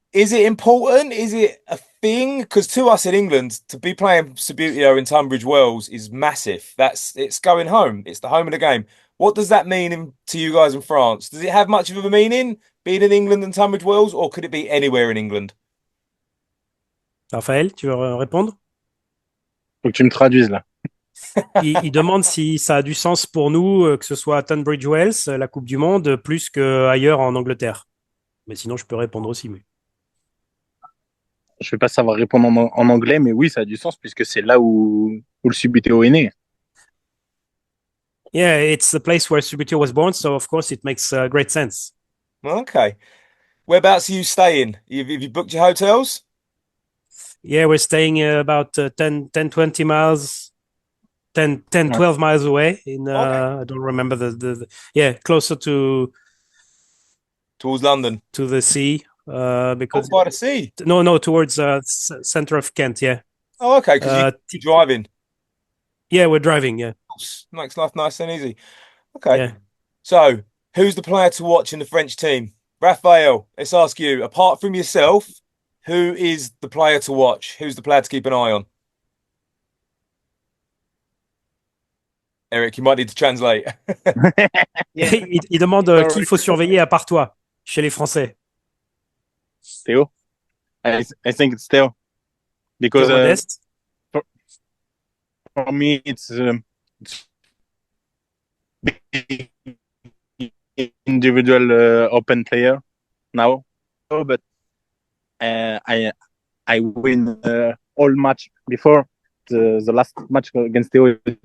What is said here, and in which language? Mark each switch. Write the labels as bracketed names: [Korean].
[English] Is it important? Is it a thing? Because to us in England, to be playing Subbuteo in Tunbridge Wells is massive. It's going home. It's the home of the game. What does that mean to you guys in France? Does it have much of a meaning being in England and Tunbridge Wells, or could it be anywhere in England? [French] Raphaël, tu veux répondre? Faut que tu me traduises là. Il demande si ça a du sens pour nous, que ce soit à Tunbridge Wells, la Coupe du Monde, plus qu'ailleurs en Angleterre. Mais sinon, je peux répondre aussi. Mais... Je vais pas savoir répondre en anglais, mais oui, ça a du sens puisque c'est là où le Subbuteo est né. [English] Yeah, it's the place where Subbuteo was born, so of course it makes great sense. Okay. Whereabouts are you staying? Have you booked your hotels? Yeah, we're staying about 10, 20 miles, 12 miles away in, Okay. I don't remember yeah, closer Towards London. to the sea, because by the sea. no, towards center of Kent. Yeah. Oh, okay. Because you're driving. Yeah, we're driving. Yeah. Makes life nice and easy. Okay. Yeah. So, who's the player to watch in the French team? Raphael, let's ask you. Apart from yourself, who is the player to watch? Who's the player to keep an eye on? Eric, you might need to translate. [French] Il demande qui il faut surveiller à part toi chez les Français. [English] Theo? I think it's Theo. Because for me, it's individual open player now. But I win all match before the last match against Theo.